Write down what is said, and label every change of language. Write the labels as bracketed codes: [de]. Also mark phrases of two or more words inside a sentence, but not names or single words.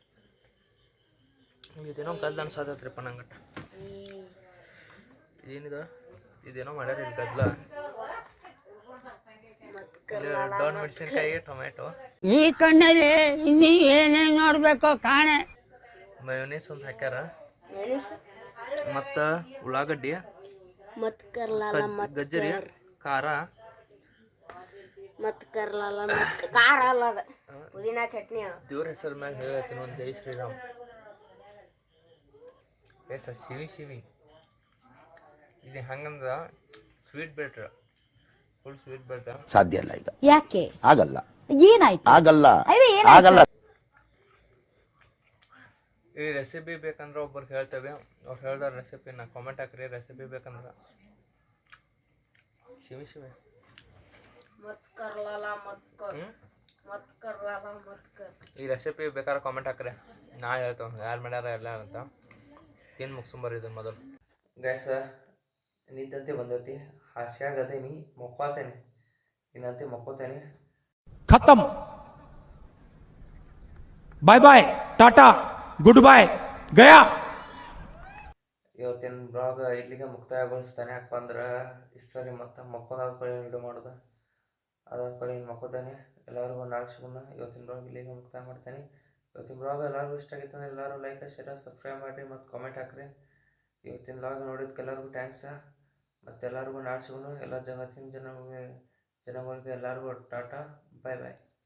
[kn] ಇದೇನೋ ಗದ್ಲ ಅನ್ಸಾದತ್ರಿಪ್ಪ ನಂಗಟ್ಟ ಏನಿದೆ ಇದೇನೋ ಮಾಡ್ಯಾರ ಇಲ್ಲಿ ಗದ್ಲ ಡೌನ್ ಮೆಣಸಿನ್ಕಾಯಿ ಟೊಮೆಟೊ ಈ ಕಣ್ಣಲ್ಲಿ ಇನ್ನೀ ಏನೇನ್ ನೋಡ್ಬೇಕೋ ಕಾಣೆ. ಮಯೋನೀಸ್ ಒಂದು ಹಾಕ್ಯಾರ ಮತ್ತು ಉಳ್ಳಾಗಡ್ಡಿ [hi] मत कर लाला मत [kn] ಗಜ್ಜರಿ ಖಾರ [hi] मत कर लाला मत कार आला पुदीना चटनी [kn] ದೇವ್ರ ಹೆಸರು ಮ್ಯಾಗ ಹೇಳ್ತೀನಿ ಒಂದು [hi] जय श्रीराम [kn] ಎಷ್ಟು ಶಿವಿ ಶಿವಿ ಇದು ಹಂಗಂದ [en] sweet better full sweet better [kn] ಸಾಧ್ಯ ಇಲ್ಲ ಈಗ ಯಾಕೆ ಆಗಲ್ಲ ಏನಾಯ್ತು ಆಗಲ್ಲ ಅದೇ ಏನಾಯ್ತು? ಆಗಲ್ಲ ಈ ರೆಸಿಪಿ ಬೇಕಂದ್ರೆ ಒಬ್ಬರಿಗೆ ಹೇಳ್ತೇವೆ ಅವ್ರು ಹೇಳ್ದಾರ ರೆಸಿಪಿನ ಕಾಮೆಂಟ್ ಹಾಕ್ರಿ ರೆಸಿಪಿ ಬೇಕಂದ್ರೆ ಶಿವಿ ಶಿವಿ [hi] मत कर लाला मत कर मत कर लाला मत कर [kn] ಈ ರೆಸಿಪಿ ಬೇಕಾದ್ರೆ ಕಾಮೆಂಟ್ ಹಾಕ್ರಿ ನಾ ಹೇಳ್ತೇವೆ ಯಾರು ಮಾಡ್ಯಾರ ಎಲ್ಲ ಅಂತ ತಿನ್ನು ಮುಗಿಸ್ಕೊಂಬರ್ರಿ ಇದನ್ನು ಮೊದಲು ಗ್ಯಾಸ ನಿಂತಂತೆ ಬಂದೈತಿ ಹಾಸ್ಯಾಗ ಅದೇನಿ ಮಕ್ಕೋತೇನೆ ಇನ್ನಂತೆ ಮಕ್ಕೋತೇನೆ [hi] खत्म [en] bye bye [hi] टाटा [en] good bye [hi] गया [kn] ಇವತ್ತಿನ ಬ್ಲಾಗ್ ಇಲ್ಲಿಗೆ ಮುಕ್ತಾಯಗೊಳಿಸ್ತಾನೆ ಯಾಕಪ್ಪ ಅಂದ್ರೆ ಇಷ್ಟರಲ್ಲಿ ಮತ್ತೆ ಮಕ್ಕೋದಾದ ಕಡೆ ವಿಡಿಯೋ ಮಾಡೋದು ಅದಾದ ಕಡೆ ಇನ್ನು ಮಕ್ಕೋತಾನೆ ಎಲ್ಲರಿಗೂ ನಾಳೆ ಸಿಗೋಣ ಇವತ್ತಿನ ಬ್ಲಾಗ್ ಇಲ್ಲಿಗೆ ಮುಕ್ತಾಯ ಮಾಡ್ತೇನೆ ಇವತ್ತಿನ ಬ್ಲಾಗ್ ಎಲ್ಲರಿಗೂ ಇಷ್ಟ ಆಗಿತ್ತು ಅಂದ್ರೆ ಎಲ್ಲರೂ [en] like share subscribe [kn] ಮಾಡಿರಿ ಮತ್ತು ಕಾಮೆಂಟ್ ಹಾಕ್ರಿ ಇವತ್ತಿನ ಬ್ಲಾಗ್ ನೋಡಿದ್ದಕ್ಕೆ ಎಲ್ಲರಿಗೂ ಥ್ಯಾಂಕ್ಸ್ ಮತ್ತು ಎಲ್ಲರಿಗೂ ನಾಳೆ ಸಿಗೋಣ ಎಲ್ಲ ಜಗತ್ತಿನ ಜನಗಳಿಗೆ ಎಲ್ಲರಿಗೂ ಟಾಟಾ [en] bye bye